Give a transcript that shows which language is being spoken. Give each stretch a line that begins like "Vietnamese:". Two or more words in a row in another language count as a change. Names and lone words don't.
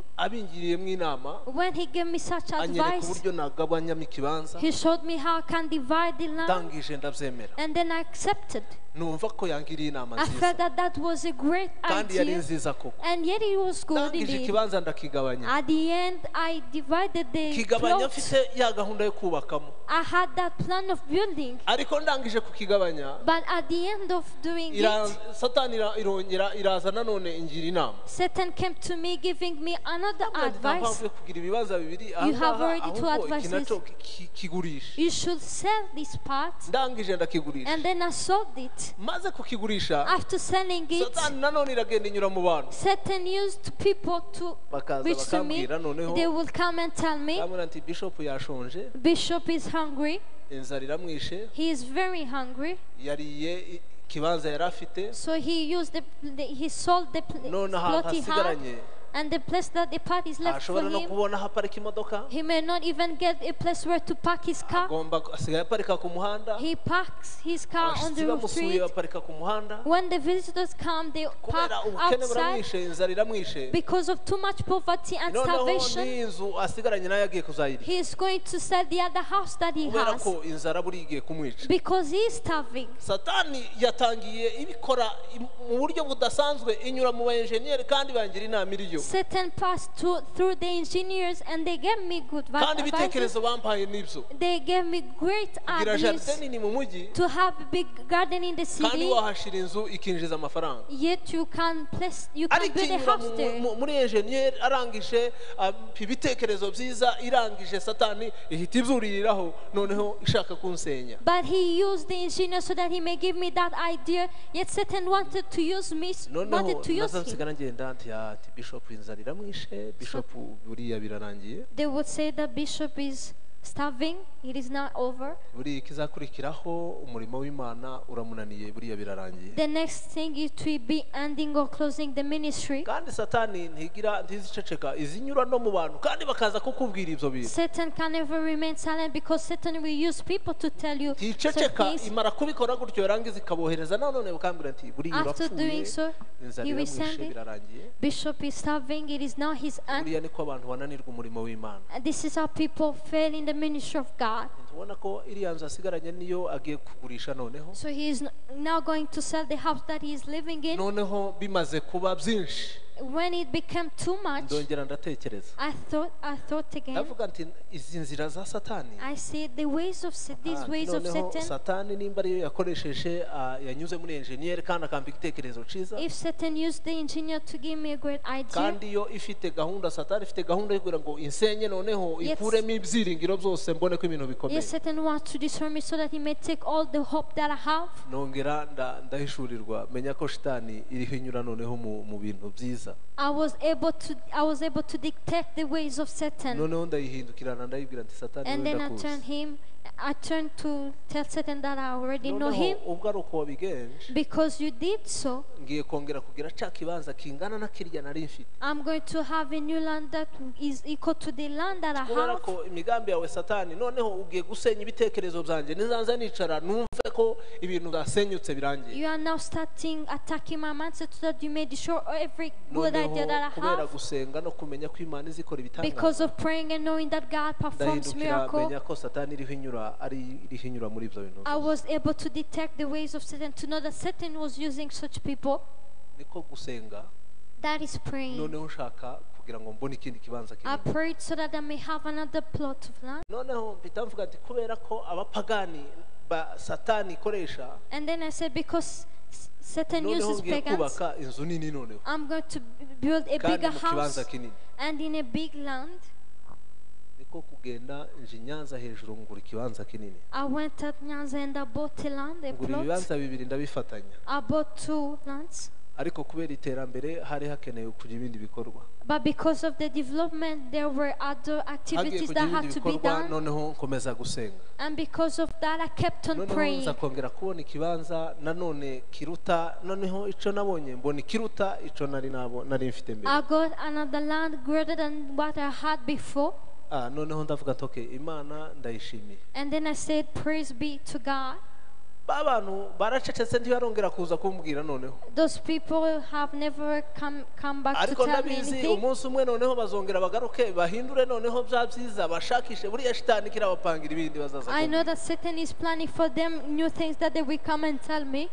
English: When he gave me such advice, he showed me how I can divide the land. And then I accepted. I felt that was a great idea. And yet it was good indeed.
Kinyarwanda: kigabanya
English: At the end, I divided the
Kinyarwanda: kigabanya
English: plot.
Kinyarwanda: mfite ya gahunda yo kubakamo
English: I had that plan of building.
Kinyarwanda: ariko ndangije kukigabanya
English: But at the end of doing it,
Kinyarwanda: satani irongera iraza nanone ingira inama
English: Satan came to me giving me another advice.
Kinyarwanda: mpamvu yo kugira ibibanza bibiri
English: You have already two
Kinyarwanda: ahubwo iki
English: advices.
Kinyarwanda: nacyo kigurisha
English: You should sell this part.
Kinyarwanda: ndangije ndakigurisha
English: And then I sold it.
Kinyarwanda: maze kukigurisha
English: After selling it,
Kinyarwanda: satani nanone iragenda inyura mu bantu
English: Satan used people to
Kinyarwanda: bakaza
English: reach to me.
Kinyarwanda: bakambwira noneho
English: They will come and tell me,
Kinyarwanda: bamwe ati bishop yashonje
English: Bishop is hungry.
Kinyarwanda: inzara iramwishe
English: He is very hungry.
Kinyarwanda: yariye ikibanza yari afite
English: So he used he sold the
Kinyarwanda: none aha
English: plot he had.
Kinyarwanda: hasigaranye
English: And the place that the part is left for
Kinyarwanda: ashobora no
English: him,
Kinyarwanda: kubona aho aparika imodoka
English: he may not even get a place where to park his car.
Kinyarwanda: agomba asigaye aparika ku muhanda
English: He parks his car on
Kinyarwanda: abashyitsi
English: the
Kinyarwanda: bamusuye
English: street.
Kinyarwanda: baparika ku muhanda
English: When the visitors come, they park
Kinyarwanda: kubera ubukene
English: outside
Kinyarwanda: buramwishe inzara iramwishe
English: because of too much poverty and
Kinyarwanda: noneho
English: starvation.
Kinyarwanda: n'inzu asigaranye nayo agiye kuzayirya
English: He is going to sell the other house that he
Kinyarwanda: kubera
English: has
Kinyarwanda: ko inzara buri igiye kumwica
English: because he is starving.
Kinyarwanda: satani yatangiye ibikora mu buryo budasanzwe inyura mu bayenjeniyeri kandi bangira inama iriyo
English: Satan passed through the engineers and they gave me good
Kinyarwanda: kandi
English: advice.
Kinyarwanda: ibitekerezo bampaye n'ibyo
English: They gave me great
Kinyarwanda: kugira
English: ideas
Kinyarwanda: jaride nini mu mujyi
English: to have a big garden in the
Kinyarwanda: kandi
English: city.
Kinyarwanda: wahashira inzu ikinjiza amafaranga
English: Yet you can
Kinyarwanda: ariko
English: build a
Kinyarwanda: inyura
English: house there.
Kinyarwanda: muri enjeniyeri arangije ibitekerezo byiza irangije satani ihita ibyuririraho noneho ishaka kunsenya
English: But he used the engineer so that he may give me that idea. Yet Satan wanted to use me,
Kinyarwanda: noneho
English: wanted to use
Kinyarwanda: naza
English: him.
Kinyarwanda: nsigara ngenda ati bishop inzara iramwishe bishop buriya birarangiye
English: They would say that Bishop is starving. It is not over.
Kinyarwanda: buriya ikizakurikiraho umurimo w'Imana uramunaniye buriya birarangiye
English: The next thing it will be ending or closing the ministry.
Kinyarwanda: kandi satani ntiziceceka izinyura no mu bantu kandi bakaza kukubwira ibyo bintu
English: Satan can never remain silent because Satan will use people to tell you certain
Kinyarwanda: ticeceka
English: things.
Kinyarwanda: imara kubikora gutyo yarangiza ikabohereza nanone bakambwira ati buriya
English: After
Kinyarwanda: urapfuye
English: doing so,
Kinyarwanda: inzara
English: he will
Kinyarwanda: iramwishe
English: send it.
Kinyarwanda: birarangiye
English: Bishop is starving. It is now his end.
Kinyarwanda: buriya niko abantu bananirwa umurimo w'Imana
English: And this is how people fail in the ministry of God.
Kinyarwanda: tubona ko iriya nzu asigaranye niyo agiye kugurisha noneho
English: So he is now going to sell the house that he is living in.
Kinyarwanda: noneho bimaze kuba byinshi
English: When it became too much,
Kinyarwanda: ndongera ndatekereza
English: I thought again.
Kinyarwanda: ndavuga nti izi nzira za satani
English: I see the ways of these ways of
Kinyarwanda: noneho
English: Satan.
Kinyarwanda: satani nimba ariyo yakoresheje yanyuze muri enjeniyeri kandi akampa igitekerezo cyiza
English: If Satan used the engineer to give me a great idea,
Kinyarwanda: kandi yo ifite gahunda satani ifite gahunda yo kugira ngo insenye noneho ikuremo ibyiringiro byose mbone ko ibintu bikomeye
English: yes, Satan wants to destroy me so that he may take all the hope that I have.
Kinyarwanda: nongera ndahishurirwa menya ko shitani iriho inyura noneho mu bintu byiza
English: I was able to dictate the ways of Satan.
Kinyarwanda: noneho ndayihindukirana ndayibwira nti satani
English: And then I turned to tell Satan that I already know him.
Kinyarwanda: ubwo ari uko wabigenje
English: Because you did so,
Kinyarwanda: ngiye kongera kugira cya kibanza kingana na kirya nari mfite
English: I'm going to have a new land that is equal to the land that I
Kinyarwanda: kubera
English: have.
Kinyarwanda: ko imigambi yawe satani noneho ugiye gusenya ibitekerezo byanjye nizanza nicara numve ko ibintu byasenyutse birangiye
English: You are now starting attacking my mindset so that you may destroy every good idea that I
Kinyarwanda: kubera
English: have.
Kinyarwanda: gusenga no kumenya ko Imana izikora
English: Because
Kinyarwanda: ibitangaza
English: of praying and knowing that God performs
Kinyarwanda: ndahindukira
English: miracles,
Kinyarwanda: menya ko satani iriho inyura muri ibyo bintu
English: I was able to detect the ways of Satan, to know that Satan was using such people.
Kinyarwanda: niko gusenga
English: That is praying.
Kinyarwanda: noneho ushaka kugira ngo mbone ikindi kibanza
English: I
Kinyarwanda: kinini
English: prayed so that I may have another plot of land.
Kinyarwanda: noneho mpita mvuga ati kubera ko abapagani ba satani ikoresha
English: And then I said, because Satan
Kinyarwanda: noneho
English: uses
Kinyarwanda: ngiye
English: pagans,
Kinyarwanda: kubaka inzu nini noneho
English: I'm going to build a
Kinyarwanda: kandi
English: bigger
Kinyarwanda: mu
English: house
Kinyarwanda: kibanza kinini
English: and in a big land.
Kinyarwanda: niko kugenda nje Nyanza hejuru ngura ikibanza kinini
English: I went at Nyanza and I bought a land, a
Kinyarwanda: ngura
English: plot.
Kinyarwanda: ibibanza bibiri ndabifatanya
English: I bought 2 lands.
Kinyarwanda: ariko kubera iterambere hari hakenewe kugira ibindi bikorwa
English: But because of the development, there were other
Kinyarwanda: hagiye
English: activities
Kinyarwanda: kugira
English: that had
Kinyarwanda: ibindi
English: to be
Kinyarwanda: bikorwa
English: done.
Kinyarwanda: noneho nkomeza gusenga
English: And because of that, I kept on
Kinyarwanda: noneho
English: praying.
Kinyarwanda: nza kongera kubona ikibanza nanone kiruta noneho ico nabonye mbona ikiruta ico nari mfite mbere
English: I got another land greater than what I had before.
Kinyarwanda: noneho ndavuga ati okay Imana ndayishimiye
English: And then I said, praise be to God. Those people have never come back to tell me anything. I know that Satan is planning for them new things that they will come and tell me.